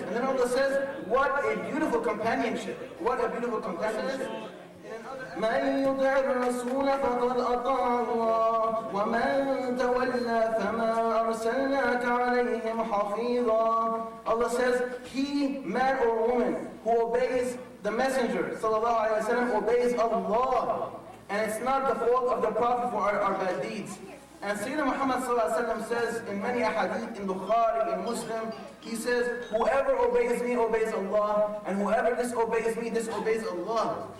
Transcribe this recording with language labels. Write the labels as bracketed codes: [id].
[en] And then Allah says, what a beautiful companionship. What a beautiful companionship. [ar] من يطع الرسول فقد أطاع الله ومن تولى فما أرسلناك عليهم حفيظا. [en] Allah says, he, man or woman, who obeys the Messenger sallallahu alaihi wasallam obeys Allah, and it's not the fault of the Prophet for our bad deeds. And Sayyidina Muhammad sallallahu alaihi wasallam says in many ahadith, in Bukhari, in Muslim, he says, whoever obeys me obeys Allah, and whoever disobeys me disobeys Allah.